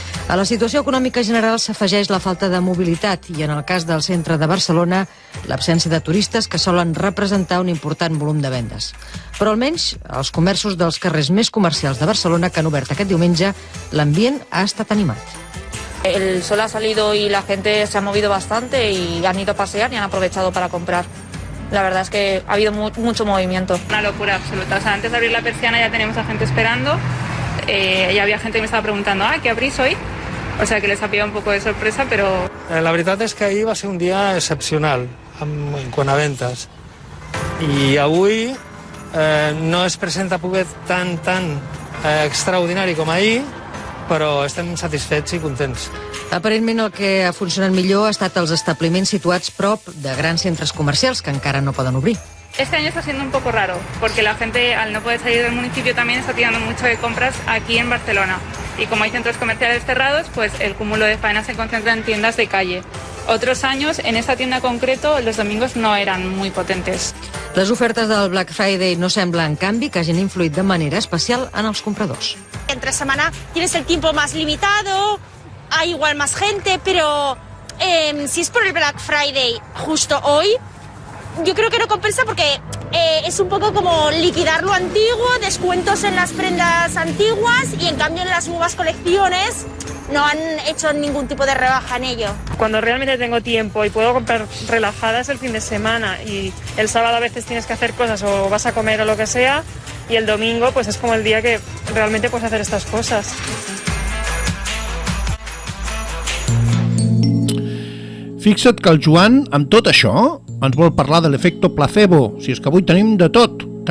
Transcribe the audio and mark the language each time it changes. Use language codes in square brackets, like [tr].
[ca] A la situació econòmica general s'afegeix la falta de mobilitat i, en el cas del centre de Barcelona, l'absència de turistes que solen representar un important volum de vendes. Però almenys als comerços dels carrers més comercials de Barcelona que han obert aquest diumenge, l'ambient ha estat animat. [es] El sol ha salido y la gente se ha movido bastante y han ido a pasear y han aprovechado para comprar. La verdad es que ha habido mucho movimiento. Una locura absoluta. O sea, antes de abrir la persiana ya tenemos a gente esperando. Ya había gente que [ca] me estava preguntant [es] ¿qué abrís hoy? O sea, que les ha pillado un poco de sorpresa, pero... [ca] La veritat és que ahir va ser un dia excepcional en quant a ventes. I avui no es presenta poder tan extraordinari com ahir, però estem satisfets i contents. Aparentment el que ha funcionat millor ha estat els establiments situats prop de grans centres comercials que encara no poden obrir. [es] Este año está siendo un poco raro, porque la gente, al no poder salir del municipio, también está tirando mucho de compras aquí en Barcelona. Y como hay centros comerciales cerrados, pues el cúmulo de faena se concentra en tiendas de calle. Otros años, en esta tienda en concreto, los domingos no eran muy potentes. [ca] Les ofertes del Black Friday no sembla, en canvi, que hagin influït de manera especial en els compradors. [es] Entre semana tienes el tiempo más limitado, hay igual más gente, pero si es por el Black Friday justo hoy, yo creo que no compensa porque es un poco como liquidar lo antiguo, descuentos en las prendas antiguas y en cambio en las nuevas colecciones no han hecho ningún tipo de rebaja en ello. Cuando realmente tengo tiempo y puedo comprar relajadas el fin de semana y el sábado a veces tienes que hacer cosas o vas a comer o lo que sea y el domingo pues es como el día que realmente puedes hacer estas cosas. [ca] Fixa't que el Joan, amb tot això, ens vol parlar de l'efecte placebo. Si és que avui tenim de tot.